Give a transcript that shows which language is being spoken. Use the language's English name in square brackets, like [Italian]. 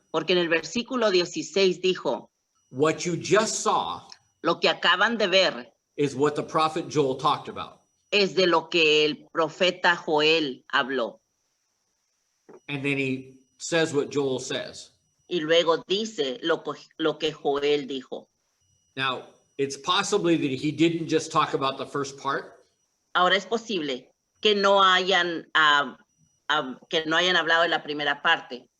[Spanish] porque en el versículo 16 dijo, [English] what you just saw [Spanish] lo que acaban de ver [English] is what the prophet Joel talked about. [Spanish] es de lo que el profeta Joel habló. [English] And then he says what Joel says. [Spanish] Y luego dice lo que Joel dijo. [English] Now, it's possibly that he didn't just talk about the first part, [Spanish] Ahora es posible que no hayan hablado de la primera parte,